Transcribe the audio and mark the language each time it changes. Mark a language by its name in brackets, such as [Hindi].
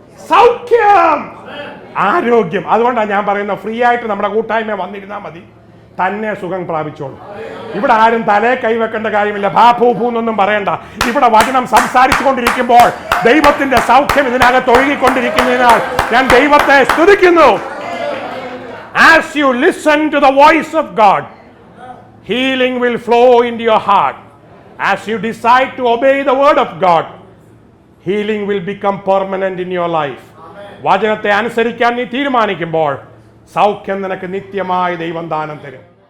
[Malayalam] സൗഖ്യം, ആരോഗ്യം. അതുകൊണ്ടാണ് ഞാൻ പറയുന്നത്, ഫ്രീ ആയിട്ട് നമ്മുടെ കൂട്ടായ്മ വന്നിരുന്നാൽ മതി, തന്നെ സുഖം പ്രാപിച്ചോളൂ. ഇവിടെ ആരും തലേ കൈവെക്കേണ്ട കാര്യമില്ല, ഭാഭൂഭൂന്നൊന്നും പറയണ്ട. ഇവിടെ വചനം സംസാരിച്ചു കൊണ്ടിരിക്കുമ്പോൾ ദൈവത്തിന്റെ സൗഖ്യം ഇതിനകത്ത് ഒഴുകിക്കൊണ്ടിരിക്കുന്നതിനാൽ ഞാൻ ദൈവത്തെ സ്തുതിക്കുന്നു. [English] As you listen to the voice of God, healing will flow into your heart. As you decide to obey the word of God, healing will become permanent in your life. [Malayalam] വചനത്തെ അനുസരിക്കാൻ നീ തീരുമാനിക്കുമ്പോൾ സൗഖ്യം നിനക്ക് നിത്യമായി ദൈവം ദാനം തരും.